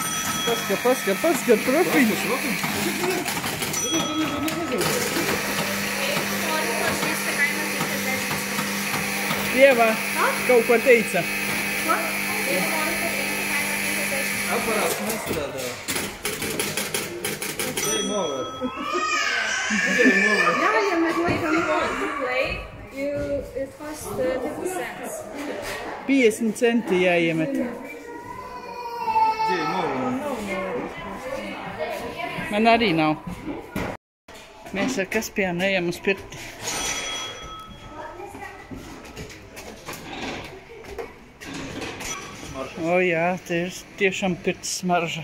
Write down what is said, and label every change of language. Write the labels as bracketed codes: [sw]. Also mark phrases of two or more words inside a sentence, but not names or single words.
[lv] Paskat, profiņš. Ieva, kaut ko teica. Aparāts nestrādā. Ej, mover. [en] It costs 50 cents. [lv] 50 centi jāiemet. Ej, mover. Man arī nav. Mēs ar Kaspijānu ejam uz pirti. O jā, te ir tiešām pirts smarža.